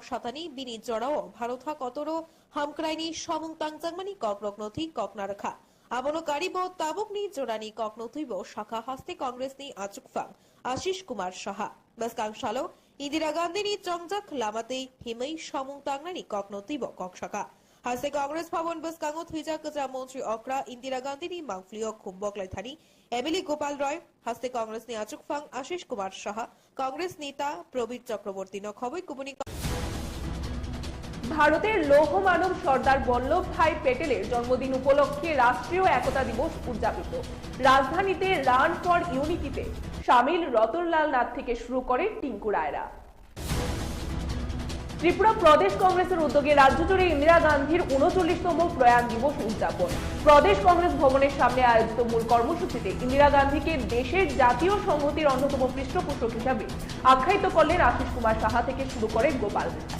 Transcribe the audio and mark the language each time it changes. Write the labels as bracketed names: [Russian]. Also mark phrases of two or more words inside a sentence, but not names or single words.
[Kok Borok] सातानी बिनि जड़ाओ भारत हा कतरो हामक्राइनी समुंग तांगजांगमानी कक रत्नति कक नारखा आबनो कारिबो ताबुकनी जोरानी ककनथुइबो शाखा हस्ते कांग्रेसनी आचुकफां आशीष कुमार साहा बसकां सालो इन्दिरा गान्धीनी चंगजाक लामाते हिमै समुंग तांगनानी ककनथुइबो कक शाखा हस्ते कांग्रेस भवन बसकांगो थुइजाक गजा मंत्री अक्रा इन्दिरा गान्धीनी मांगफ्लियो खुम्बकलाई थानी एमएलए गोपाल रॉय हस्ते कांग्रेसनी आचुकफां आशीष कुमार साहा कांग्रेस नेता प्रबीर चक्रवर्ती नखबई कुबुनी [Bangla] ভারতের লৌহ মানব সর্দার বল্লভ ভাই পেটেলের জন্মদিন উপলক্ষে রাষ্ট্রীয় একতা দিবস উদযাপিত রাজধানীতে রান ফর ইউনিটিতে শামিল রতনলাল নাথ থেকে শুরু করে টিঙ্কু রায়রা ত্রিপুরা প্রদেশ কংগ্রেসের উদ্যোগে রাজ্য জুড়ে ইন্দিরা গান্ধীর ৩৯তম প্রয়াণ দিবস উদযাপন প্রদেশ কংগ্রেস ভবনের সামনে আয়োজিত মূল কর্মসূচিতে ইন্দিরা গান্ধীকে দেশের জাতীয় সংহতির অন্যতম পৃষ্ঠপোষক হিসাবে আখ্যায়িত করলেন আশিস কুমার সাহা থেকে শুরু করে গোপাল